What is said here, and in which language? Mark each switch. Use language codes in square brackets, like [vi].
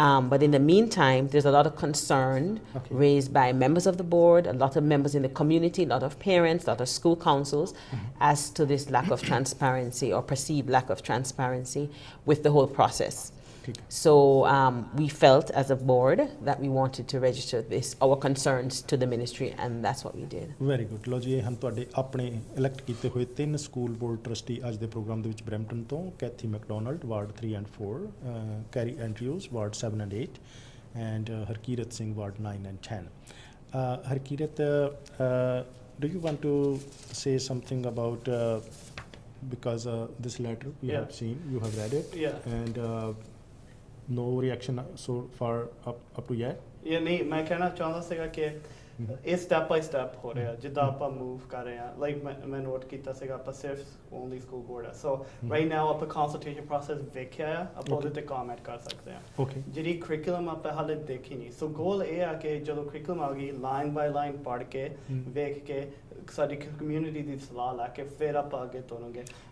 [en] But in the meantime, there's a lot of concern raised by members of the board, a lot of members in the community, a lot of parents, a lot of school councils as to this lack of transparency or perceived lack of transparency with the whole process. So we felt as a board that we wanted to register our concerns to the ministry, and that's what we did. Very good. [pa] ਲੋ ਜੀ, ਇਹ ਹਨ ਤੁਹਾਡੇ ਆਪਣੇ elect ਕੀਤੇ ਹੋਏ 3 school board trustee ਅੱਜ ਦੇ programme ਦੇ ਵਿੱਚ ਬਰੈਂਪਟਨ ਤੋਂ, Kathy McDonald ward 3 and 4, carry Andrews ward 7 and 8, and Harkirat Singh ward 9 and 10. [en] Harkirat, do you want to say something about because this letter we have seen, you have read it, and no reaction so far up to yet? [pa] ਇਹ ਨਹੀਂ, ਮੈਂ ਕਹਿਣਾ ਚਾਹੁੰਦਾ ਸੀਗਾ ਕਿ ਇਹ step by step ਹੋ ਰਿਹਾ, ਜਿੱਦਾਂ ਆਪਾਂ ਮੂਵ ਕਰ ਰਹੇ ਹਾਂ। ਲਾਈਕ ਮੈਂ ਨੋਟ ਕੀਤਾ ਸੀਗਾ, ਆਪਾਂ ਸਿਰਫ ਓਨਲੀ ਸਕੂਲ ਬੋਰਡ ਆ, ਸੋ ਰਾਈਟ ਨਾਓ ਆਪਾਂ ਕੰਸਲਟੇਸ਼ਨ ਪ੍ਰੋਸੈਸ ਵੇਖਿਆ ਆ, ਆਪਾਂ ਉਹਦੇ ਤੇ ਕਮੈਂਟ ਕਰ ਸਕਦੇ ਹਾਂ। ਜਿਹੜੀ ਕਰਿਕੂਲਮ ਆਪਾਂ ਹਾਲੇ ਦੇਖੀ ਨਹੀਂ, ਸੋ ਗੋਲ ਇਹ ਆ ਕਿ ਜਦੋਂ ਕਰਿਕੂਲਮ ਆ ਗਈ, ਲਾਈਨ ਬਾਈ ਲਾਈਨ ਪੜ੍ਹ ਕੇ ਵੇਖ ਕੇ ਸਾਡੀ ਕਮਿਊਨਿਟੀ ਦੀ ਸਲਾਹ ਲੈ ਕੇ ਫਿਰ ਆਪਾਂ ਅੱਗੇ ਤੋਰਾਂਗੇ।